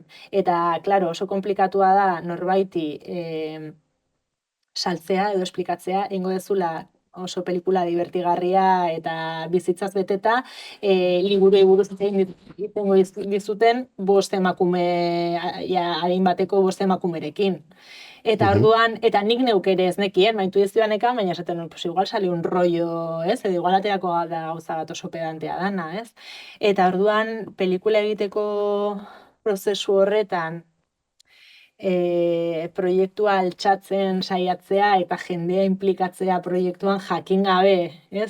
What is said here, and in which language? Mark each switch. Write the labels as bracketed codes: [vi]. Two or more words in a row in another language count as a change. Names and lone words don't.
[eu] Eta, klaro, oso komplikatua da norbaiti saltzea edo esplikatzea, ingo dezula oso pelikula divertigarria eta bizitzaz beteta, liburuei buruz izango dizuten bost emakume, adin bateko bost emakumerekin. Eta orduan, eta nik neuk ere ez nekien, intuizioan ekan, baina esaten [es] pues igual sale un rollo, [eu] ez? Edo igual aterako da gauza bat oso pedantea dana, ez? Eta orduan, pelikula egiteko prozesu horretan, proiektua altxatzen saiatzea eta jendea implikatzea proiektuan jakin gabe, ez?